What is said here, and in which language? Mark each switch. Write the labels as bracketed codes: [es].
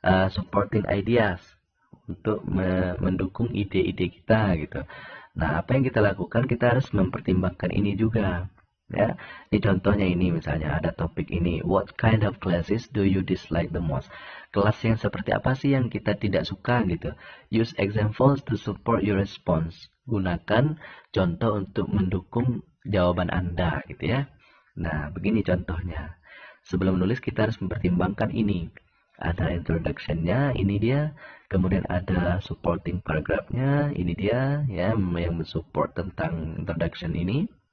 [en] supporting ideas, [id] untuk mendukung ide-ide kita gitu. Nah, apa yang kita lakukan, kita harus mempertimbangkan ini juga. Ya, ini contohnya ini misalnya ada topik ini, [en] what kind of classes do you dislike the most? [id] Kelas yang seperti apa sih yang kita tidak suka gitu. [en] Use examples to support your response. [id] Gunakan contoh untuk mendukung jawaban Anda gitu ya. Nah, begini contohnya. Sebelum menulis kita harus mempertimbangkan ini. Ada introduction-nya, ini dia. Kemudian ada supporting paragraph-nya, ini dia ya, yang mensupport tentang introduction ini.